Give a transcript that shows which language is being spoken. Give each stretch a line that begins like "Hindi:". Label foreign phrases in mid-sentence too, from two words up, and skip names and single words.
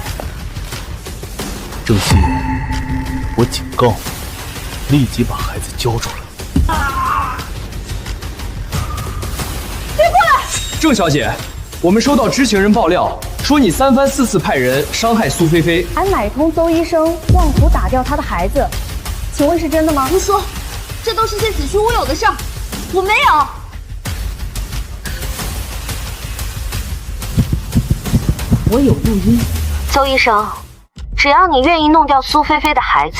Chinese: 鄭希言，我警告你，立即把孩子交出來。別過來！鄭小姐，我們收到知情人爆料，說你3番4次派人傷害蘇菲菲，還買通鄒醫生妄圖打掉他的孩子，請問是真的嗎？胡說，這都是些子虛烏有的事兒，我沒有。我有錄音。鄒醫生，只要你願意弄掉蘇菲菲的孩子，